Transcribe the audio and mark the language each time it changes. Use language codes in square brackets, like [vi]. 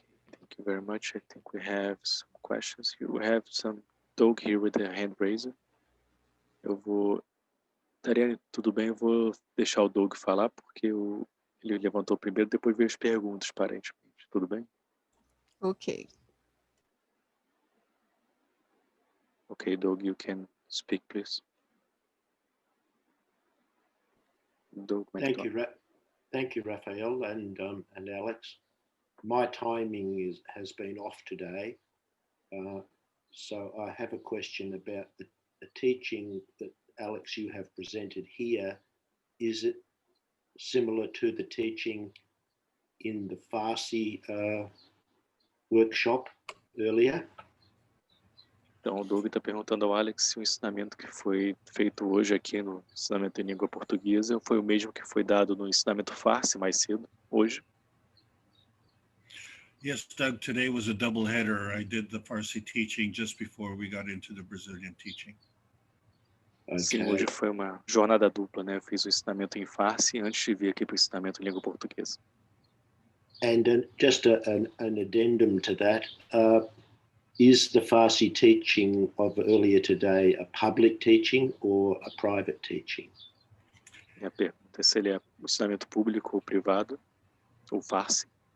[en] Thank you very much. I think we have some questions here. We have some Doug here with a hand raiser. [pt] Tariane, tudo bem? Eu vou deixar o Doug falar, porque ele levantou primeiro, depois veio as perguntas, aparentemente. Tudo bem? Ok. [en] Okay, Doug, you can speak, please. Doug, thank you, Raphael and Alex. My timing has been off today, so I have a question about the teaching that, Alex, you have presented here. Is it similar to the teaching in the Farsi workshop earlier? [pt] Então, o Doug está perguntando ao Alex se o ensinamento que foi feito hoje aqui no ensinamento em língua portuguesa foi o mesmo que foi dado no ensinamento Farsi mais cedo, hoje. [en] Yes, Doug, today was a double header. I did the Farsi teaching just before we got into the Brazilian teaching. Okay. [pt] Sim, hoje foi uma jornada dupla, né? Eu fiz o ensinamento em Farsi antes de vir aqui para o ensinamento em língua portuguesa. [en] And just an addendum to that, is the Farsi teaching of earlier today a public teaching or a private teaching? [pt] Minha pergunta é se ele é um ensinamento público ou privado, ou Farsi.